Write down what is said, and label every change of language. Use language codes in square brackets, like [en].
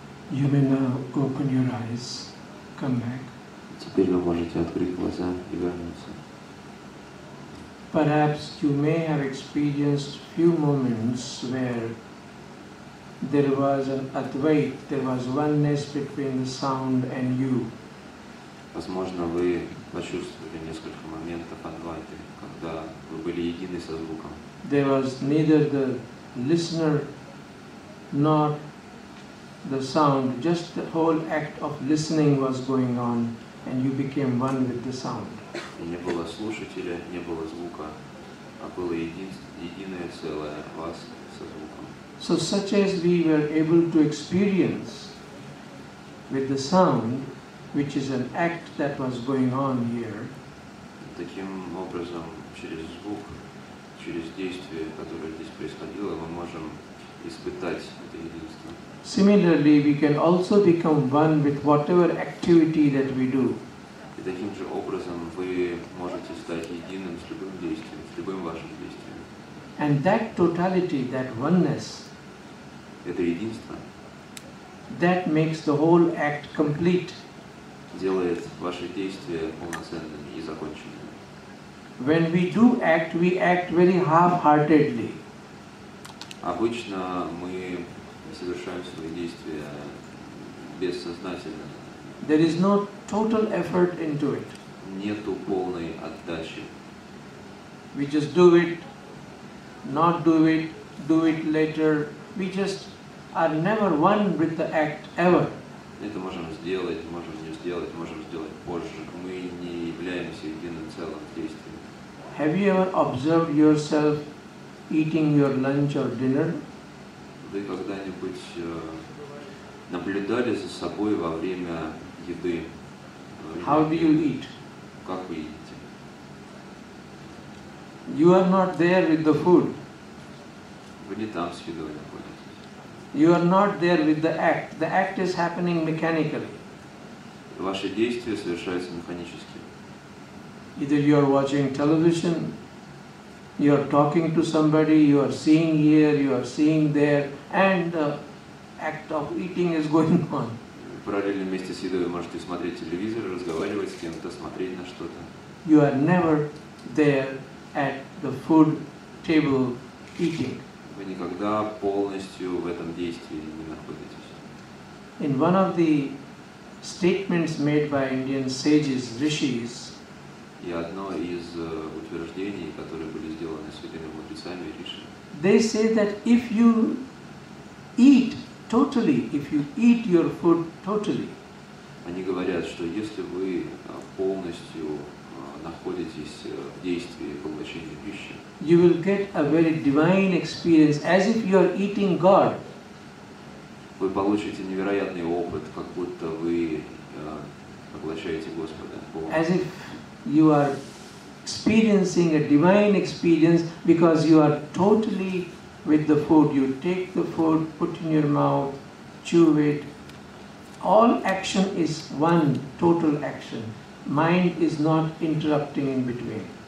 [en] You may now open your eyes, come back. [ru] Теперь вы можете открыть глаза и вернуться. [en] Perhaps you may have experienced few moments where there was an Advaita, there was oneness between the sound and you. [ru] Возможно, вы почувствовали несколько моментов Адвайты, когда вы были едины со звуком. [en] There was neither the listener nor the sound, just the whole act of listening was going on and you became one with the sound. [ru] И не было слушателя, не было звука, а было единое целое вас со звуком. [en] So such as we were able to experience with the sound, which is an act that was going on here, [ru] Таким образом, через звук, через действие, которое здесь происходило, мы можем испытать это единство. [en] similarly we can also become one with whatever activity that we do. [ru] И таким же образом вы можете стать единым с любым действием, с любым вашим действием. [en] And that totality, that oneness, [ru] Это единство [en] that makes the whole act complete. [ru] делает ваши действия полноценными и законченными. [en] When we do act, we act very half-heartedly. [ru] Обычно мы совершаем свои действия бессознательно. [en] There is no total effort into it. [ru] Нету полной отдачи. [en] We just do it, not do it later. We just are never one with the act ever. [ru] Это можем сделать, можем не сделать, можем сделать позже. Мы не являемся единым целым действием. [en] Have you ever observed yourself eating your lunch or dinner? [ru] Вы когда-нибудь наблюдали за собой во время еды? [en] How do you eat? [ru] Как вы едите? [en] You are not there with the food. [ru] Вы не там с едой находитесь. [en] You are not there with the act. The act is happening mechanically. [ru] Ваши действия совершаются механически. [en] Either you are watching television, you are talking to somebody, you are seeing here, you are seeing there, and the act of eating is going on. [ru] Параллельно вместе с едой вы можете смотреть телевизор, разговаривать с кем-то, смотреть на что-то. [en] You are never there at the food table eating. [ru] Вы никогда полностью в этом действии не находитесь. [en] In one of the statements made by Indian sages, rishis, [ru] И одно из утверждений, которые были сделаны святыми мудрецами и риши, [en] they say that if you eat totally, if you eat your food totally, [ru] они говорят, что если вы полностью находитесь в действии поглощения пищи, [en] you will get a very divine experience as if you are eating God. [ru] вы получите невероятный опыт, как будто вы поглощаете Господа. Бога. [en] As if you are experiencing a divine experience because you are totally with the food. You take the food, put in your mouth, chew it. All action is one total action. Mind is not interrupting in between.